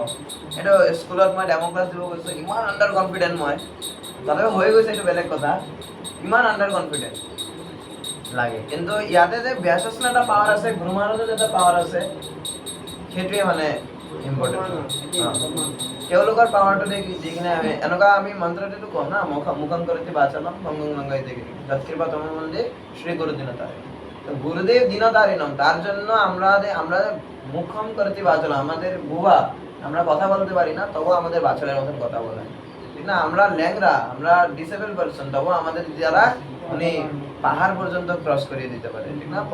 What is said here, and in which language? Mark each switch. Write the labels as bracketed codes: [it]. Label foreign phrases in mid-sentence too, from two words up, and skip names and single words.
[as] এইটো স্কুলত মই ডেমো ক্লাছ দিব গৈছোঁ, ইমান আণ্ডাৰ কনফিডেণ্ট মই, তথাপি হৈ গৈছে এইটো বেলেগ কথা, ইমান আণ্ডাৰ কনফিডেণ্ট লাগে। কিন্তু ইয়াতে যে ব্যাসন এটা পাৱাৰ আছে, গুৰু মহাৰাজৰ এটা পাৱাৰ আছে, সেইটোৱে মানে ইম্পৰ্টেণ্ট। তেওঁলোকৰ পাৱাৰটো দেখি দি কিনে আমি মন্ত্ৰটো কওঁ না, [sa] মুখম কৰিতে বাচলম ভঙ্গং লঙ্ঘাইতে গিরি যৎকৃপা তমো মন্দির শ্রী গুরু দিনতারিণম। [bn] তো গুরুদেব দিনতারিণম, তার জন্য আমরা মুখম করতে বাচলম, আমাদের বুবা, আমরা কথা বলতে পারি না, তবু আমাদের বাছরের মতন কথা বলে, ঠিক না? আমরা ল্যাংরা, আমরা ডিসেবল পারসন, তবু আমাদের দ্বারা উনি পাহাড় পর্যন্ত ক্রস করিয়ে দিতে পারে, ঠিক না?